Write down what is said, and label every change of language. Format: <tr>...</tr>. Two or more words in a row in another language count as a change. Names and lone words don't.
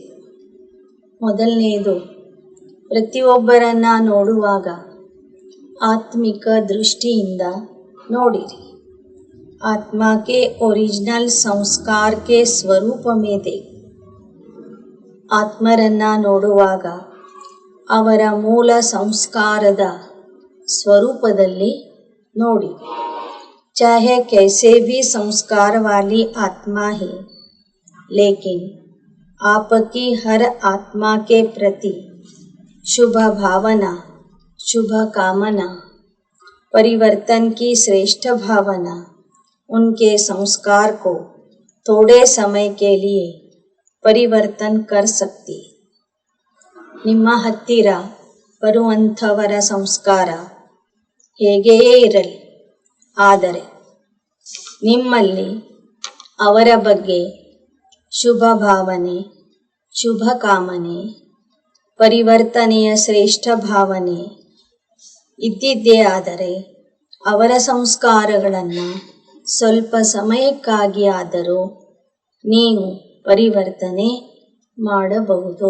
<kn>ಮೊದಲನೆಯದು, ಪ್ರತಿಯೊಬ್ಬರನ್ನ ನೋಡುವಾಗ ಆತ್ಮಿಕ ದೃಷ್ಟಿಯಿಂದ ನೋಡಿರಿ.</kn> <hi>आत्मा के ओरिजिनल संस्कार के स्वरूप में देखो.</hi> <kn>ಆತ್ಮರನ್ನ ನೋಡುವಾಗ ಅವರ ಮೂಲ ಸಂಸ್ಕಾರದ ಸ್ವರೂಪದಲ್ಲಿ ನೋಡಿ.</kn> <hi>चाहे कैसे भी संस्कार वाली आत्मा है, लेकिन आपकी हर आत्मा के प्रति शुभ भावना, शुभ कामना, परिवर्तन की श्रेष्ठ भावना उनके संस्कार को थोड़े समय के लिए परिवर्तन कर सकती.</hi> <kn>ನಿಮ್ಮ ಹತ್ತಿರ ಬರುವಂಥವರ ಸಂಸ್ಕಾರ ಹೇಗೆಯೇ ಇರಲಿ, ಆದರೆ ನಿಮ್ಮಲ್ಲಿ ಅವರ ಬಗ್ಗೆ ಶುಭ ಭಾವನೆ, ಶುಭ ಕಾಮನೆ, ಪರಿವರ್ತನೆಯ ಶ್ರೇಷ್ಠ ಭಾವನೆ ಇದ್ದಿದ್ದೇ ಆದರೆ ಅವರ ಸಂಸ್ಕಾರಗಳನ್ನು ಸ್ವಲ್ಪ ಸಮಯಕ್ಕಾಗಿ ಆದರೂ ನೀವು ಪರಿವರ್ತನೆ ಮಾಡಬಹುದು.</kn>